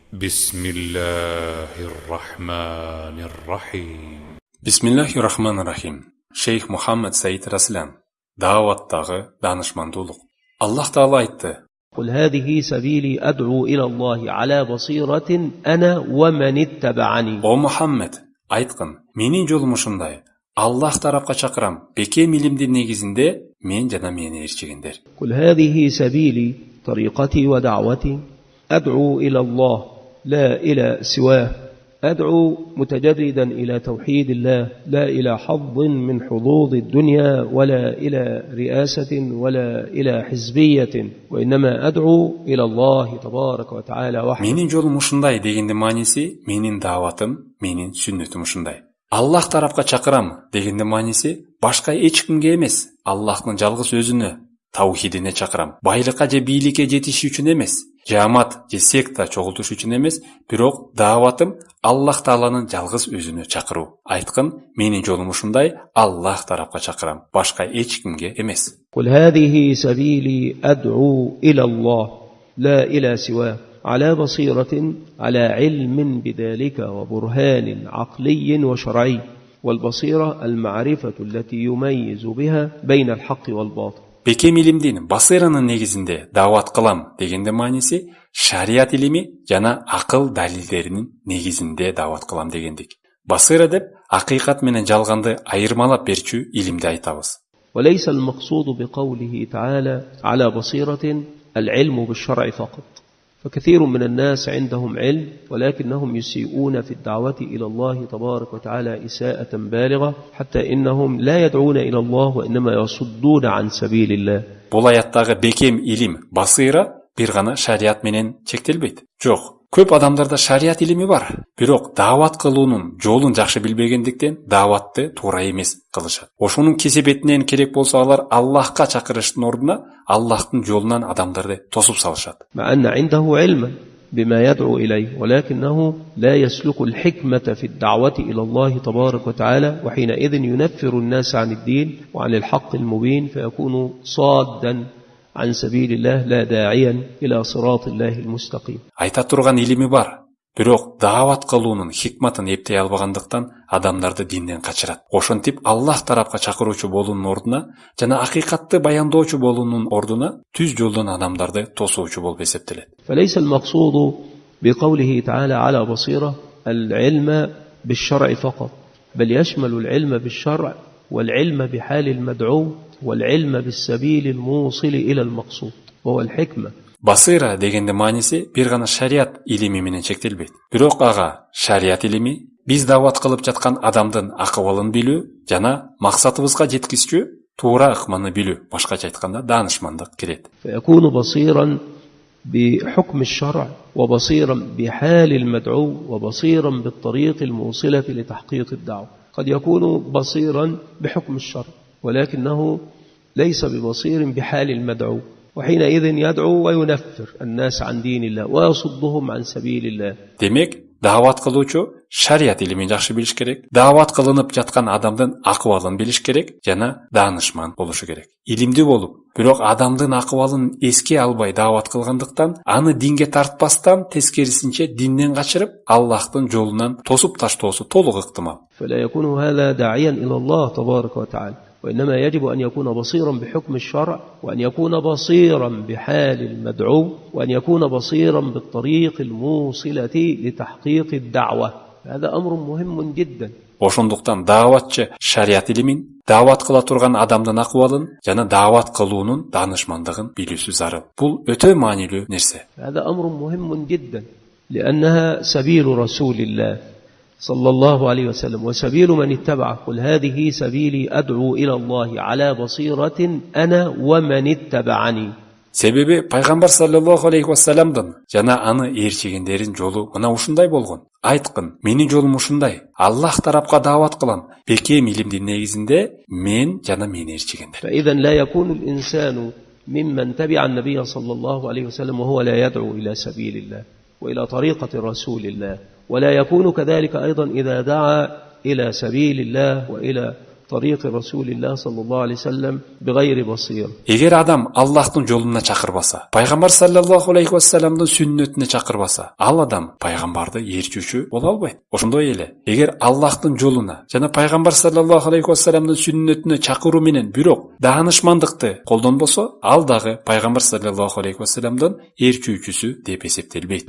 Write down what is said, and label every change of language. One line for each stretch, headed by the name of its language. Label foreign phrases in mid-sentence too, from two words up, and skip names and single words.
Arabic: بسم الله الرحمن الرحيم. بسم الله الرحمن الرحيم. Şeyh Muhammed Said Raslan.
Kyrgyz: Davattағы danışmanduluk. Allah Teala aytты:
Arabic: قل هذه سبيلي أدعو إلى الله على بصيرة أنا ومن اتبعني.
Kyrgyz: O Muhammed, айтқын, менің жолым ушундай. Аллах тарапқа чакырам. Бекем илимдин негизинде мен жана мени ээрчигендер.
Arabic: قل هذه سبيلي طريقتي ودعوتي أدعو إلى الله لا إلى سواه. أدعو متجردا إلى توحيد الله لا إلى حظ من حظوظ الدنيا ولا إلى رئاسة ولا إلى حزبية وإنما أدعو إلى الله تبارك وتعالى وحده.
Kyrgyz: Менин жолум ушундай дегенде мааниси, менин даватым, менин сүннөтүм ушундай. Аллах тарапка чакырам дегенде мааниси, башка эч кимге эмес, Аллахтын жалгыз өзүнө, таухидине чакырам. Байлыкка же бийликке жетиш үчүн эмес, жамат же секта чогултуш үчүн эмес, бирок даватым Аллах Тааланын жалгыз өзүнө чакыруу. Айткын, менин жолум ушундай, Аллах тарапка чакырам, башка эч кимге эмес.
Arabic: قل هذه سبيلي أدعو إلى الله لا إلى سواه على بصيرة على علم بذلك وبرهان عقلي وشرعي. والبصيرة المعرفة التي يميز بها بين الحق والباطل.
Kyrgyz: Бекем илимдин басыранын негизинде дават кылам дегенде мааниси шариат илими жана акыл далилдеринин негизинде дават кылам дегендик. Басыра деп акыйкат менен жалганды айырмалап берчү илимди айтабыз.
Arabic: وليس المقصود بقوله تعالى على بصيرة العلم بالشرع فقط. فكثير من الناس عندهم علم ولكنهم يسيئون في الدعوة إلى الله تبارك وتعالى إساءة بالغة حتى إنهم لا يدعون إلى الله وإنما يصدون عن سبيل الله.
Kyrgyz: Бул аяттагы бекем илим, басыра бир гана шариат менен чектелбейт. Жок, көп адамдарда шариат илими бар, бирок дават кылуунун жолун жакшы билбегендиктен даватты туура эмес кылышат. Ошонун кесепетинен керек болсо алар Аллахка чакырыштын ордуна Аллахтын жолунан адамдарды тосуп салышат.
Arabic: مع أن عنده علما بما يدعو إليه ولكنه لا يسلك الحكمة في الدعوة إلى الله تبارك وتعالى وحينئذ ينفر الناس عن الدين وعن الحق المبين فيكون صادا عن سبيل الله لا داعيا إلى صراط الله المستقيم.
Kyrgyz: Айта турган илими бар, бирок дават кылуунун хикматын эптей албагандыктан адамдарды динден качырат. Ошентип Аллах тарапка чакыруучу болуунун ордуна жана акыйкатты баяндоочу болуунун ордуна түз жолдон адамдарды тосуучу болуп эсептелет.
Arabic: فليس المقصود بقوله تعالى على بصيرة العلم بالشرع فقط بل يشمل العلم بالشرع والعلم بحال المدعو والعلم بالسبيل الموصل إلى المقصود وهو الحكمة.
Kyrgyz: Басыра дегенде мааниси бир гана шариат илими менен чектелбейт. Бирок ага шариат илими биз дават кылып жаткан адамдын акыбалын билүү жана максатыбызга жеткизчү туура ыкманы билүү, башкача айтканда данышмандык кирет.
Arabic: فيكون بصيرا بحكم الشرع وبصيرا بحال المدعو وبصيرا بالطريق الموصلة لتحقيق الدعوة. قد يكون بصيرا بحكم الشرع ولكنه ليس ببصير بحال المدعو وحينئذ يدعو وينفر الناس عن دين الله ويصدهم عن سبيل الله.
Kyrgyz: Демек, дават кылуучу шариат илимин жакшы билиш керек, дават кылынып жаткан адамдын акыбалын билиш керек жана данышман болушу керек. Илимдүү болуп, бирок адамдын акыбалын эске албай дават кылгандыктан, аны динге тартпастан тескерисинче динден качырып, Аллахтын жолунан тосуп таштоосу толук ыктымал.
Arabic: فلا يكون هذا داعيا إلى الله تبارك وتعالى وإنما يجب أن يكون بصيرا بحكم الشرع وأن يكون بصيرا بحال المدعو وأن يكون بصيرا بالطريق الموصلة لتحقيق الدعوة. هذا أمر مهم جدا.
Kyrgyz: Ошондуктан даватчы шариат илимин, дават кыла турган адамдын акыбалын жана дават кылуунун данышмандыгын билүүсү зарыл. Бул өтө маанилүү нерсе.
Arabic: هذا أمر مهم جدا لأنها سبيل رسول الله صلى الله عليه وسلم وسبيل من اتبعه. قل هذه سبيلي أدعو إلى الله على بصيرة أنا ومن اتبعني.
Kyrgyz: Себеби пайгамбар
Arabic: صلى الله عليه وسلم
Kyrgyz: жана аны ээрчигендердин жолу мына ушундай болгон. Айткын, менин жолум ушундай. Аллах тарапка дават кылам. Бекем илимдин негизинде мен жана мени ээрчигендер.
Arabic: فإذا لا يكون الإنسان ممن تبع النبي صلى الله عليه وسلم وهو لا يدعو إلى سبيل الله وإلى طريقة رسول الله ولا يكون كذلك أيضا إذا دعا إلى سبيل الله وإلى طريق رسول الله صلى الله عليه وسلم بغير بصيرة.
Kyrgyz: Егер адам Аллахтың жолуна чакырбаса, пайгамбар
Arabic: صلى الله عليه وسلم
Kyrgyz: сүннөтүнө чакырбаса, ал адам пайгамбарды ээрчүүчү боло албайт. Ошондой эле, эгер Аллахтың жолуна жана пайгамбар
Arabic: صلى الله عليه وسلم
Kyrgyz: сүннөтүнө чакыруу менен бирок даанышмандыкты колдонбосо, ал дагы пайгамбар
Arabic: صلى الله عليه وسلم
Kyrgyz: ээрчүүчүсү деп эсептелбейт.